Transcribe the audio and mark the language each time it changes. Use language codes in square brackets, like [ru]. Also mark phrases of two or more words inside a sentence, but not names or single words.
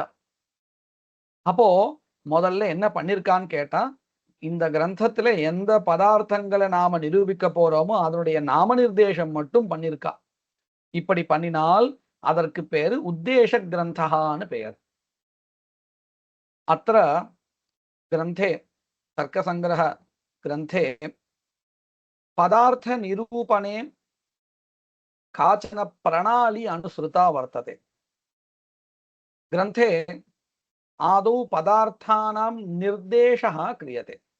[ta] அப்போ முதல்ல என்ன பண்ணிருக்கான்னு கேட்டா, இந்த கிரந்தத்துல எந்த பதார்த்தங்களை நாம நிரூபிக்க போறோமோ அதனுடைய நாம நிர்தேசம் மட்டும் பண்ணிருக்கா. இப்படி பண்ணினால் அதற்கு பேரு உத்தேச கிரந்தகான்னு பெயர். [sa] அത്ര ग्रन्थे तर्कसङ्ग्रह ग्रन्थे पदार्थनिरूपणे काचन प्रणाली अनुसृता वर्तते। ग्रन्थे आदौ पदार्थानां निर्देशः क्रियते।